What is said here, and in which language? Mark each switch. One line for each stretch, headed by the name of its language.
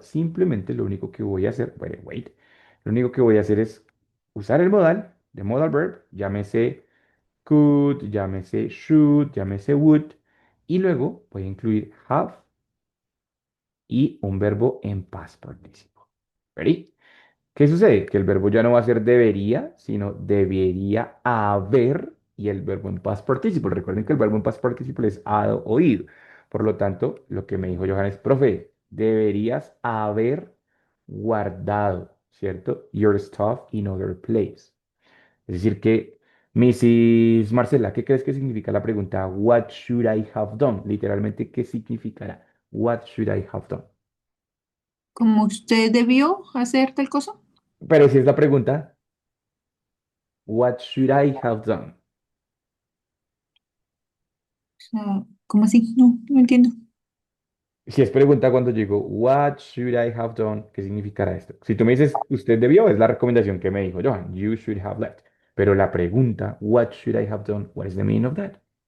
Spanish: Simplemente lo único que voy a hacer,
English: wait,
Spanish: lo único que voy a hacer es usar el modal, de modal verb, llámese could, llámese should, llámese would, y luego voy a incluir have y un verbo en past participle. ¿Ready? ¿Qué sucede? Que el verbo ya no va a ser debería, sino debería haber, y el verbo en past participle. Recuerden que el verbo en past participle es hado o ido. Por lo tanto, lo que me dijo Johan es, profe, deberías haber guardado, ¿cierto?
English: Your stuff in other place.
Spanish: Es decir, que, Mrs. Marcela, ¿qué crees que significa la pregunta
English: What should I have done?
Spanish: Literalmente, ¿qué significará?
English: What should I have done?
Spanish: Como usted debió hacer tal cosa. O Pero si es la pregunta,
English: What should I have done?
Spanish: sea, ¿cómo así? No, no entiendo. Si es pregunta cuando llegó,
English: What should I have done?
Spanish: ¿Qué significará esto? Si tú me dices, usted debió, es la recomendación que me dijo Johan,
English: you should have left.
Spanish: Pero la pregunta,
English: What should I have done? What is the meaning of that?